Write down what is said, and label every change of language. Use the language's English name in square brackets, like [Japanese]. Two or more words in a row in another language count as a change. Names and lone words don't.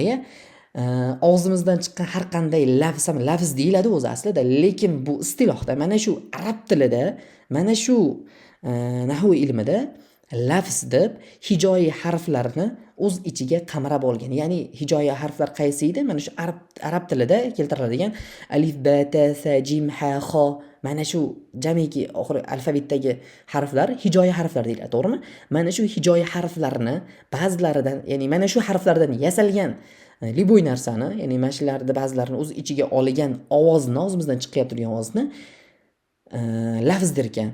[Uzbek] Og'zimizdan chiqqan har qanday lafz ham lafz deyiladi o'zi aslida, lekin bu istilohda mana shu arab tilida, mana shu nahv ilmida lafz deb hijoiy harflarni o'z ichiga qamrab olgan. Ya'ni hijoiy harflar qaysi edi? Mana shu arab tilida keltiriladigan alif, ba, ta, sa, jim, ha, xo, mana shu jamiki oxiri alfavitdagi harflar hijoiy harflar deyiladi, to'g'rimi? Mana shu hijoiy harflarni ba'zilaridan, ya'ni mana shu harflardan yasalgan liboy narsani, ya'ni mana shularni ba'zilarini o'z ichiga olgan ovozni, o'zimizdan chiqayotgan turgan ovozni lafz der ekan.